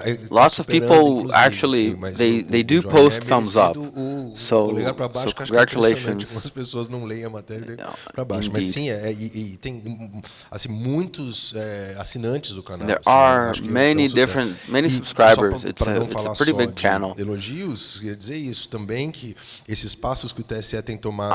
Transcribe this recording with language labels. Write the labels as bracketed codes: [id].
[en] Lots of people actually they do post thumbs up. So congratulations. [pt] Algumas pessoas não leem a matéria para baixo, mas sim, e tem assim muitos assinantes do canal. [en] There are many subscribers. It's a pretty big channel. [pt] Elogios, quer dizer isso também que esses passos que o TSE tem tomado.